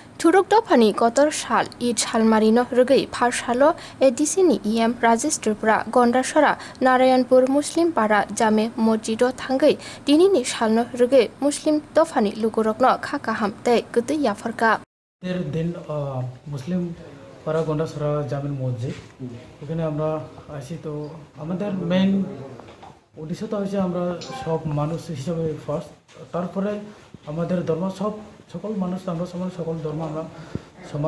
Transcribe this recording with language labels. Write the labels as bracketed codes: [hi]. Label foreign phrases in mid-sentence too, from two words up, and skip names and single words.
[trp] Thurwk Dophani kotor sal id Salmari no Rigwi Pharshalo edisini Rajesh Tripura Gondasora Narayanpur Muslim para Jame Mojido Thangai dinini salno Rigwi Muslim Dophani Lukurokno Kaham te Kutwi Yaphar [bn] দিন মুসলিম পাড়া গন্ডাছড়া জামিন মসজিদ এখানে আমরা আসি। তো আমাদের মেইন উদ্দেশ্যটা হচ্ছে আমরা সব মানুষ হিসাবে ফার্স্ট, তারপরে আমাদের ধর্ম সকল মানুষ আমরা সমান, সকল ধর্ম আমরা সমান।